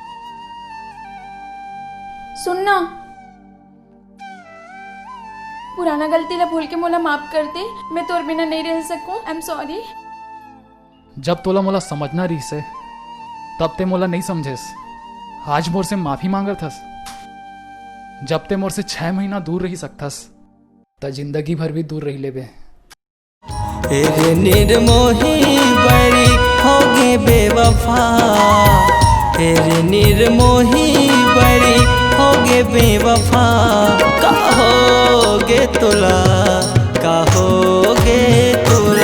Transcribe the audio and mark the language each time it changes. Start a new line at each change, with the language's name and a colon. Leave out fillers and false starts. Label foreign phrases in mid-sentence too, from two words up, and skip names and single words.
Chhattisgarhi: सुनना, पुराना गलती ला भूल के मोला माफ कर दे। मैं तोर बिना नहीं रह सकूं।
English: I am sorry.
Chhattisgarhi: जब तोला मोला समझना रही से तब ते मोला नहीं समझेस। आज मोर से माफी मांगत थस। जब ते मोर से 6 महीना दूर रही सकथस त जिंदगी भर भी दूर रही लेबे। तेरे निर्मोही बड़ी होगे बेवफा, तेरे निर्मोही बड़ी होगे बेवफा, कहोगे तुला कहोगे